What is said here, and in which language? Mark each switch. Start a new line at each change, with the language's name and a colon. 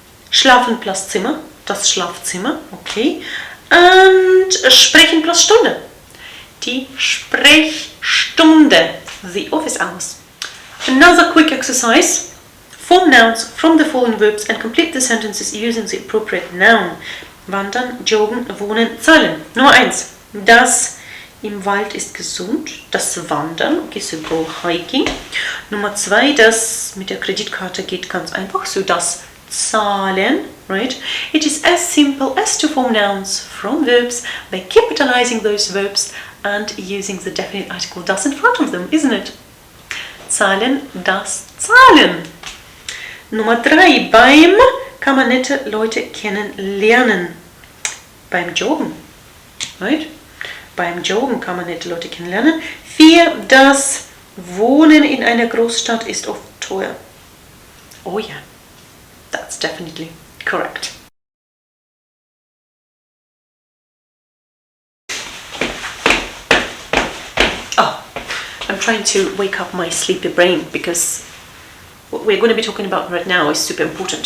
German: Schlafen plus Zimmer, das Schlafzimmer, okay. And sprechen plus Stunde, die Sprechstunde,
English: the office hours. Another quick exercise. Form nouns from the following verbs and complete the sentences using the appropriate noun.
German: Wandern, joggen, wohnen, zahlen. Nummer 1. Das im Wald ist gesund. Das Wandern,
English: okay, so go hiking. Nummer 2.
German: Das mit der Kreditkarte geht ganz einfach.
English: So
German: das Zahlen,
English: right? It is as simple as to form nouns from verbs by capitalizing those verbs and using the definite article das in front of them, isn't it?
German: Zahlen, das Zahlen. Nummer 3. Beim kann man nette Leute kennenlernen. Beim Joggen, right? Beim Joggen kann man nette Leute kennenlernen. 4. Das Wohnen in einer Großstadt ist oft teuer. Oh ja,
English: that's definitely correct. Oh, I'm trying to wake up my sleepy brain because what we're going to be talking about right now is super important.